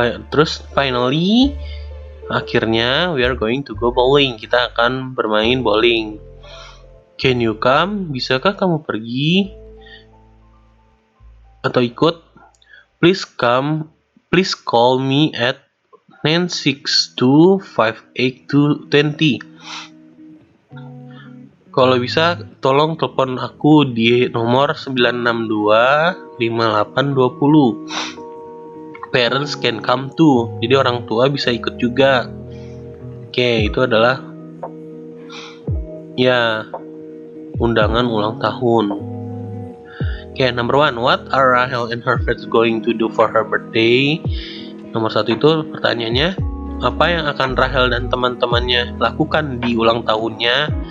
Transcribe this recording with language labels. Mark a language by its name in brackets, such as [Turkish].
[Indonesian] Terus [English] finally, [Indonesian] akhirnya [English] we are going to go bowling. [Indonesian] Kita akan bermain bowling. [English] Can you come? [Indonesian] Bisakah kamu pergi atau ikut? [English] Please come. Please call me at 9625820. [Indonesian] Kalau bisa, tolong telepon aku di nomor 9625820. [English] Parents can come too. [Indonesian] Jadi orang tua bisa ikut juga. Oke, itu adalah undangan ulang tahun. [English] Oke, number 1. What are Rahel and her friends going to do for her birthday? [Indonesian] Nomor 1 itu pertanyaannya, apa yang akan Rahel dan teman-temannya lakukan di ulang tahunnya?